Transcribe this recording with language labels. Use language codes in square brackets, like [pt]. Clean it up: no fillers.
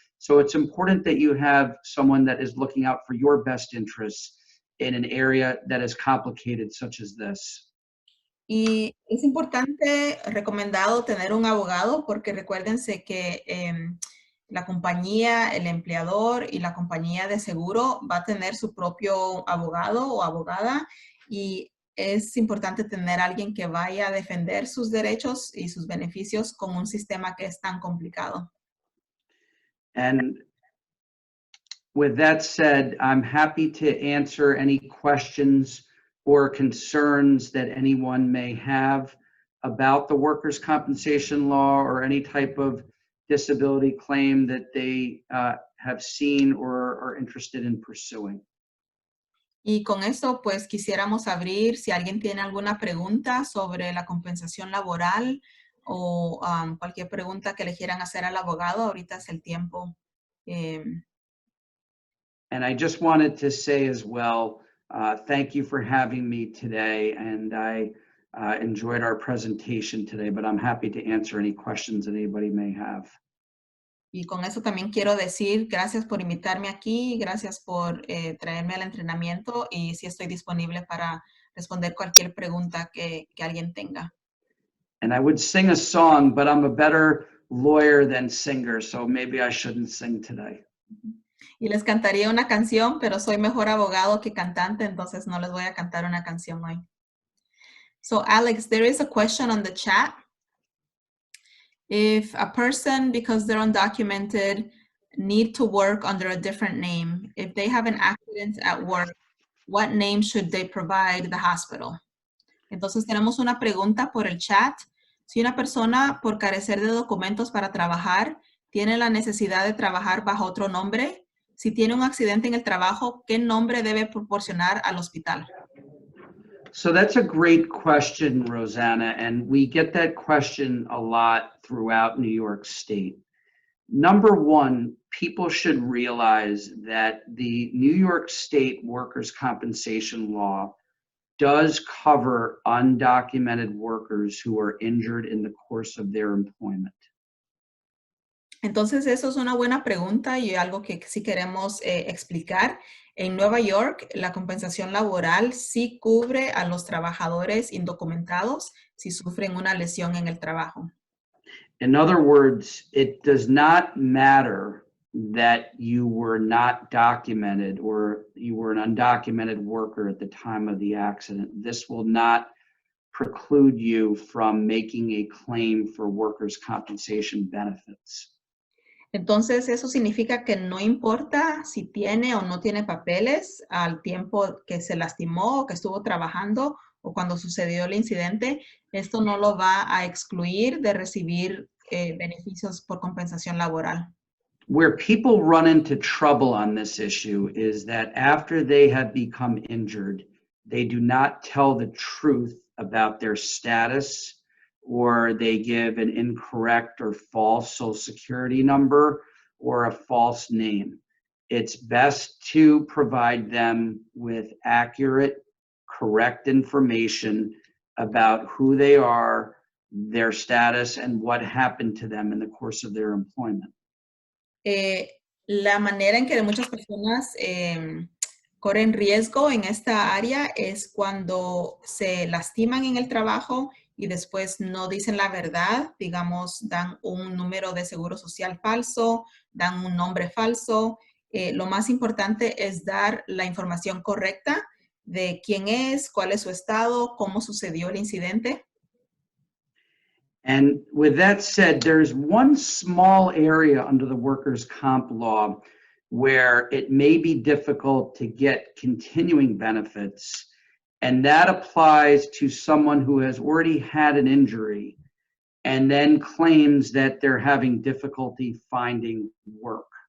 [en] So it's important that you have someone that is looking out for your best interests in an area that is complicated such as this. [es] Y es importante, recomendado tener un abogado porque recuérdense que la compañía, el empleador y la compañía de seguro va a tener su propio abogado o abogada y es importante tener a alguien que vaya a defender sus derechos y sus beneficios con un sistema que es tan complicado. [en] And with that said, I'm happy to answer any questions or concerns that anyone may have about the workers' compensation law or any type of disability claim that they have seen or are interested in pursuing. [es] Y con eso, pues quisiéramos abrir si alguien tiene alguna pregunta sobre la compensación laboral o cualquier pregunta que le quieran hacer al abogado. Ahorita es el tiempo. [en] And I just wanted to say as well, thank you for having me today. And I enjoyed our presentation today, but I'm happy to answer any questions that anybody may have. [es] Y con eso también quiero decir gracias por invitarme aquí, gracias por traerme al entrenamiento y sí estoy disponible para responder cualquier pregunta que alguien tenga. [en] And I would sing a song, but I'm a better lawyer than singer, so maybe I shouldn't sing today. [es] Y les cantaría una canción, pero soy mejor abogado que cantante, entonces no les voy a cantar una canción hoy. [en] So Alex, there is a question on the chat. If a person, because they're undocumented, need to work under a different name, if they have an accident at work, what name should they provide the hospital? [es] Entonces tenemos una pregunta por el chat. Si una persona, por carecer de documentos para trabajar, tiene la necesidad de trabajar bajo otro nombre, si tiene un accidente en el trabajo, ¿qué nombre debe proporcionar al hospital? [en] So that's a great question, Rosanna, and we get that question a lot throughout New York State. Number one, people should realize that the New York State workers' compensation law does cover undocumented workers who are injured in the course of their employment. [es] Entonces, eso es una buena pregunta y algo que sí queremos explicar. En Nueva York, la compensación laboral sí cubre a los trabajadores indocumentados si sufren una lesión en el trabajo. [en] In other words, it does not matter that you were not documented or you were an undocumented worker at the time of the accident. This will not preclude you from making a claim for workers' compensation benefits. [es] Entonces, eso significa que no importa si tiene o no tiene papeles al tiempo que se lastimó o que estuvo trabajando o cuando sucedió el incidente, esto no lo va a excluir de recibir beneficios por compensación laboral. [en] Where people run into trouble on this issue is that after they have become injured, they do not tell the truth about their status, or they give an incorrect or false social security number or a false name. It's best to provide them with accurate, correct information about who they are, their status, and what happened to them in the course of their employment. [es] La manera en que muchas personas corren riesgo en esta área es cuando se lastiman en el trabajo y después no dicen la verdad, digamos, dan un número de seguro social falso, dan un nombre falso. Lo más importante es dar la información correcta de quién es, cuál es su estado, cómo sucedió el incidente. [en] And with that said, there's one small area under the workers' comp law where it may be difficult to get continuing benefits, and that applies to someone who has already had an injury and then claims that they're having difficulty finding work.